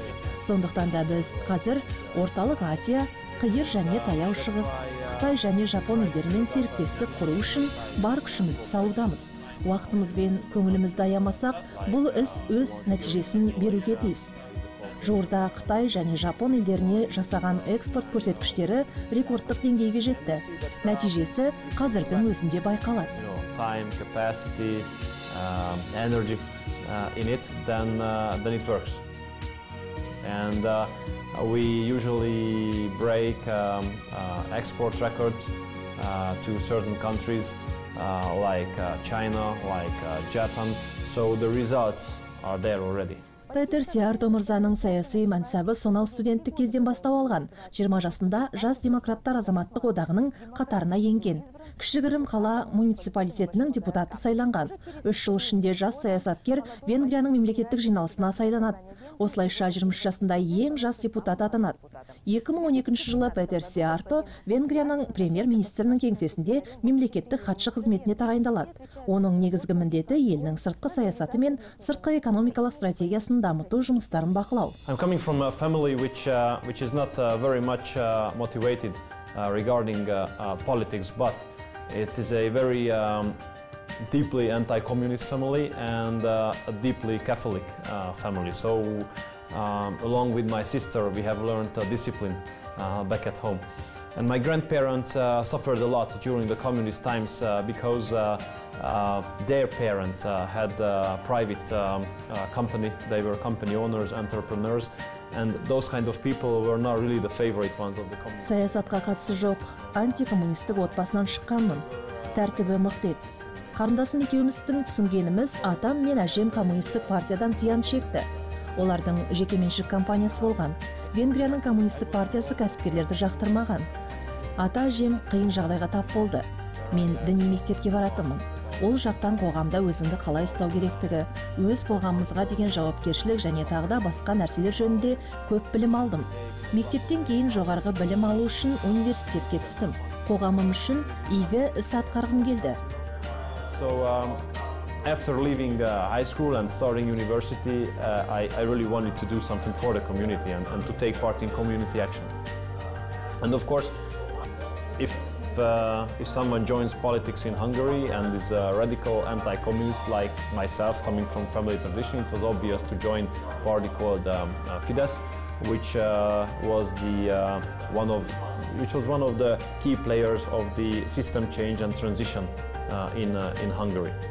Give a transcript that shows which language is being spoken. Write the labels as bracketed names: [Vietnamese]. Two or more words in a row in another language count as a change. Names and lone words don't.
[Kazakh] Сондықтан да біз қазір Орталық Азия, қиыр және таяу шығыс, Қытай және Жапон елдерімен серіктестік құру үшін бар күшімізді салудамыз. Уақытымыз бен көңілімізді аямасақ, бұл іс өз нәтижесін беруге тиіс. Жуырда Қытай және Жапон елдеріне жасаған экспорт көрсеткіштері рекордтық деңгейге жетті. Нәтижесі қазірдің өзінде байқалады. [English] Time, capacity, energy in it, then it works. And we usually break export records to certain countries like China, like Japan. So the results are there already. [Kazakh] Петер Сиярто мырзаның саяси мансабы сонау студенттік кезден бастау алған. 20 жасында жас демократтар азаматтық одағының қатарына енген. Кішігірім қала муниципалитетінің депутаты сайланған. 3 жыл ішінде жас саясаткер Венгрияның мемлекеттік жиналысына сайланады. Осылайша 23 жасында ең жас депутат атанады. 2012 жылы Петер Сиярто Венгрияның премьер-министрінің кеңсесінде мемлекеттік хатшы қызметіне тағайындалады. Оның негізгі міндеті елінің сыртқы саясаты мен сыртқы экономикалық стратегиясын дамыту жұмыстарын бақылау. [English] I'm coming from a family which is not very much motivated regarding politics, but it is a very deeply anti-communist family and a deeply Catholic family. So along with my sister, we have learned discipline back at home. And my grandparents suffered a lot during the communist times because their parents had a private company. They were company owners, entrepreneurs, and those kind of people were not really the favorite ones of the communists. [Kazakh] Саясатқа қатысы жоқ, антикоммунистік отбасынан шыққанмын. Тәртібі мықты еді. Қарындасым екеуміздің түсінгеніміз, атам мен әжем коммунистік партиядан зиян шекті. Олардың жекеменшік компаниясы болған. Венгрияның коммунистік партиясы кәсіпкерлерді жақтырмаған. Ата әжем қиын жағдайға тап болды. Мен діни мектепке баратынмын. Ол жақтан қоғамда өзіңді қалай ұстау керектігі, өз қоғамымызға деген жауапкершілік және тағы да басқа нәрселер жөнінде көп білім алдым. Мектептен кейін жоғарғы білім алу үшін университетке түстім. Қоғамым үшін игі іс атқарғым келді. [English] So after leaving high school and starting university, I really wanted to do something for the community and to take part in community action. And of course, if someone joins politics in Hungary and is a radical anti-communist like myself, coming from family tradition, it was obvious to join a party called Fidesz, which was one of the key players of the system change and transition in Hungary.